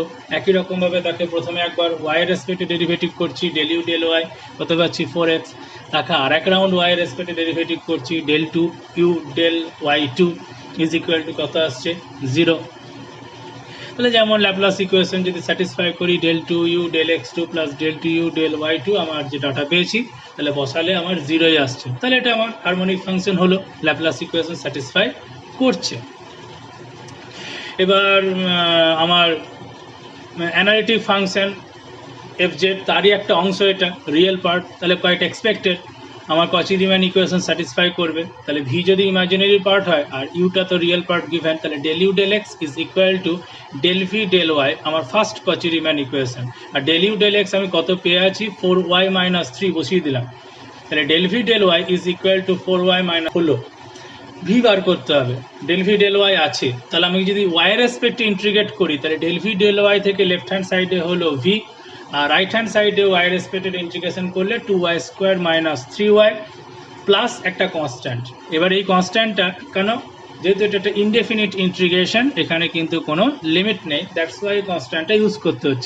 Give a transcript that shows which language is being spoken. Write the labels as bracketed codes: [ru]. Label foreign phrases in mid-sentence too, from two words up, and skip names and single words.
[bn] একই রকমভাবে তাকে প্রথমে একবার ওয়াই এর রেসপেক্টে ডেরিভেটিভ করছি, [en] del u del y [bn] কত পাচ্ছি 4x, তাকে আরেক রাউন্ড ওয়াই এর রেসপেক্টে ডেরিভেটিভ করছি, [en] del 2 u del y 2 is equal to [bn] কত আসছে 0। তাহলে যেমন [en] Laplace equation [bn] যদি স্যাটিসফাই করি [en] del 2u del x2 [bn] প্লাস [en] del 2u del y2 [bn] আমার যে ডাটা পেয়েছি তাহলে বসালে আমার 0ই আসছে, তাহলে এটা আমার [en] harmonic function [bn] হলো, [en] Laplace equation [bn] স্যাটিসফাই করছে। এবার আমার [en] analytic function [bn] fz তারই একটা অংশ, এটা [en] real part, [bn] তাহলে কয়েকটা এক্সপেক্টেড আমার [en] Cauchy Riemann equation [bn] স্যাটিসফাই করবে। তাহলে ভি যদি [en] imaginary part [bn] হয় আর ইউটা তো [en] real part given, [bn] তাহলে [en] del u del x is equal to del v del y [bn] আমার [en] first Cauchy Riemann equation. [bn] আর [en] del u del x [bn] আমি কত পেয়ে আছি 4y - 3 বসিয়ে দিলাম, তাহলে [en] del v del y is equal to [bn] 4y - হলো ভি বার করতে হবে, [en] del v del y [bn] আছে, তাহলে আমি যদি y এর রেসপেক্টে ইন্টিগ্রেট করি তাহলে [en] del v del y [bn] থেকে [en] left hand sideে [bn] হলো v আর [en] right hand sideে [bn] y এর রেসপেক্টে ইন্টিগ্রেশন করলে [en] 2y square minus 3y plus [bn] একটা কনস্ট্যান্ট। এবার এই কনস্ট্যান্টটা কেন, যেহেতু এটা একটা [en] indefinite integration [bn] এখানে কিন্তু কোনো লিমিট নেই, [en] that's why [bn] কনস্ট্যান্টটা ইউজ করতে হচ্ছে।